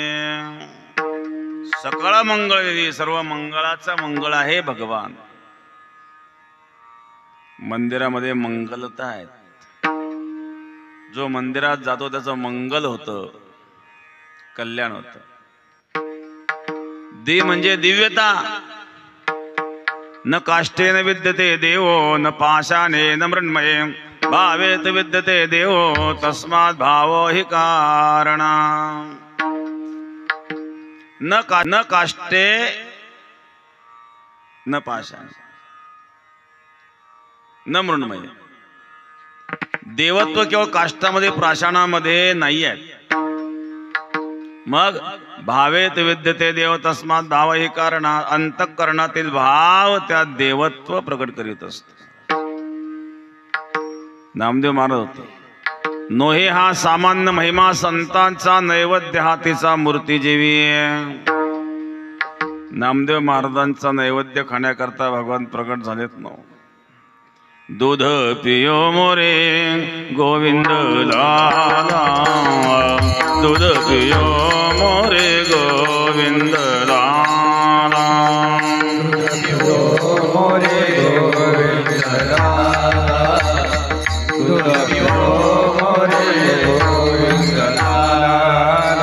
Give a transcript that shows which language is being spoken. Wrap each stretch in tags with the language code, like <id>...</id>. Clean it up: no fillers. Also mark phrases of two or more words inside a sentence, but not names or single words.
<mr>सकळ मंगळ निधी सर्व मंगळाचा मंगळ आहे भगवान। मंदिरामध्ये मंगलता आहे। जो मंदिरात जातो त्याचं मंगल होतं, कल्याण होतं। दी म्हणजे दिव्यता।</mr> <sa>न काष्ठेन विद्यते देवो न पाशाने न मृण्मये भावेत विद्यते देवो तस्मात् भावो हि कारणा। न काष्ठे न पाशाने न मृण्मय।</sa> <mr>देवत्व केवळ काष्ठामध्ये प्राशाणामध्ये नाही आहे। मग</mr> <sa>भावेत विद्यते देव तस्मात् भाव</sa> <mr>हे कारण अंतःकरणातील भाव त्या देवत्व प्रकट करीत असतो। नामदेव महाराज होते नोहे हा सामान्य महिमा संतांचा नैवेद्य हातीचा मूर्ती जेवी। नामदेव महाराजांचा नैवेद्य खाण्याकरता भगवान प्रकट झालेत ना।</mr> <hi>दूध पियो मोरे गोविंद लाला, दूध पियो मोरे गोविंद लाला, दूध पियो मोरे गोविंद लाला, दूध पियो मोरे गोविंद लाला।</hi>